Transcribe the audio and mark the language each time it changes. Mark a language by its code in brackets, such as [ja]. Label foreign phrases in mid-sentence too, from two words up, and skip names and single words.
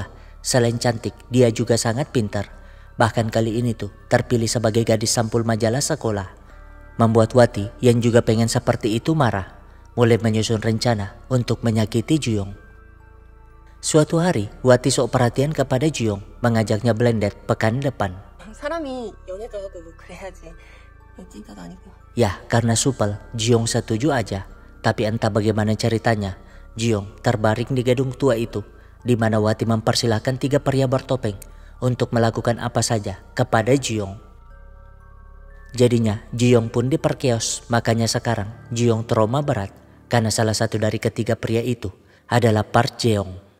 [id] Selain cantik, dia juga sangat pintar. Bahkan kali ini tuh terpilih sebagai gadis sampul majalah sekolah. Membuat Wati yang juga pengen seperti itu marah, mulai menyusun rencana untuk menyakiti Jeong. Suatu hari, Wati sok perhatian kepada Jeong, mengajaknya blended pekan depan. [ko] 사람이 연애도 하고 뭐 그래야지. 찐따도 아니고. [id] Ya, karena supel, Jeong setuju aja. Tapi entah bagaimana ceritanya, Jeong terbaring di gedung tua itu di mana Wati mempersilahkan 3 pria bertopeng untuk melakukan apa saja kepada Jiyong. Jadinya Jiyong pun diperkeos, makanya sekarang Jiyong trauma berat karena salah satu dari ketiga pria itu adalah Park Jeong.